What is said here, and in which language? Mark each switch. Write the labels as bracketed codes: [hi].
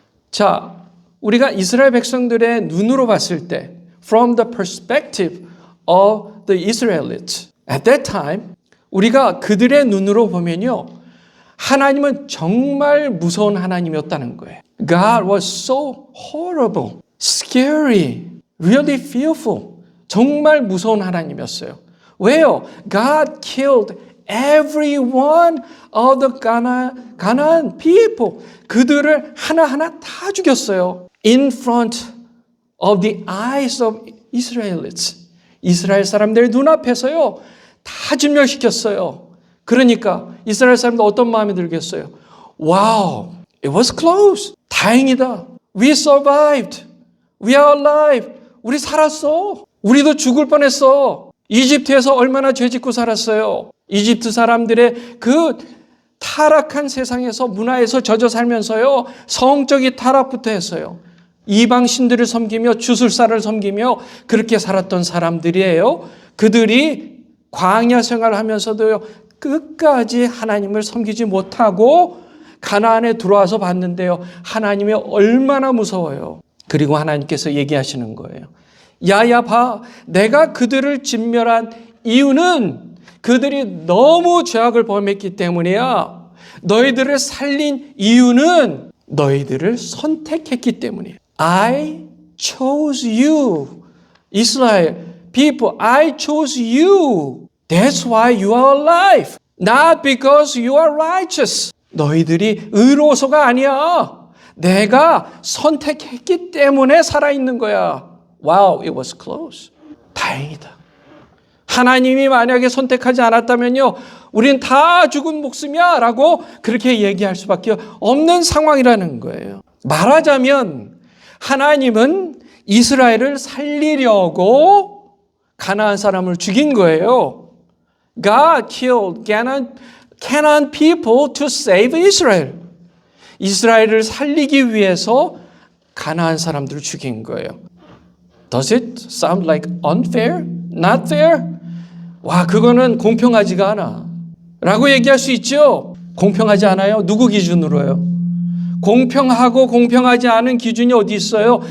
[ko] 자, 우리가 이스라엘 백성들의 눈으로 봤을 때 [en] from the perspective of the Israelites at that time [ko] 우리가 그들의 눈으로 보면요. 하나님은 정말 무서운 하나님이었다는 거예요. [en] God was so horrible, scary, really fearful. [ko] 정말 무서운 하나님이었어요. 왜요? [en] God killed every one of the Canaan people. [ko] 그들을 하나하나 다 죽였어요. [en] In front of the eyes of Israelites. [ko] 이스라엘 사람들 눈앞에서요. 다 진멸시켰어요. 그러니까 이스라엘 사람들 어떤 마음이 들겠어요? [en] Wow, it was close. [ko] 다행이다. [en] We survived. We are alive. [ko] 우리 살았어. 우리도 죽을 뻔했어. 이집트에서 얼마나 죄짓고 살았어요. 이집트 사람들의 그 타락한 세상에서 문화에서 젖어 살면서요. 성적인 타락부터 했어요. 이방 신들을 섬기며 주술사를 섬기며 그렇게 살았던 사람들이에요. 그들이 광야 생활을 하면서도요. 끝까지 하나님을 섬기지 못하고 가나안에 들어와서 봤는데요. 하나님이 얼마나 무서워요. 그리고 하나님께서 얘기하시는 거예요. 야야 봐. 내가 그들을 진멸한 이유는 그들이 너무 죄악을 범했기 때문이야. 너희들을 살린 이유는 너희들을 선택했기 때문이야. [en] I chose you. 이스라엘 people, I chose you. That's why you are alive. Not because you are righteous. [ko] 너희들이 의로워서가 아니야. 내가 선택했기 때문에 살아있는 거야. [en] Wow, it was close. [ko] 다행이다. 하나님이 만약에 선택하지 않았다면요. 우린 다 죽은 목숨이야 라고 그렇게 얘기할 수밖에 없는 상황이라는 거예요. 말하자면 하나님은 이스라엘을 살리려고 가나안 사람을 죽인 거예요. [en] God killed Canaan people to save Israel. [ko] 이스라엘을 살리기 위해서 가나안 사람들을 죽인 거예요. [en] Does it sound like unfair? Not fair? [ko] 와, 그거는 공평하지가 않아. 라고 얘기할 수 있죠? 공평하지 않아요? 누구 기준으로요? 공평하고 공평하지 않은 기준이 어디 있어요?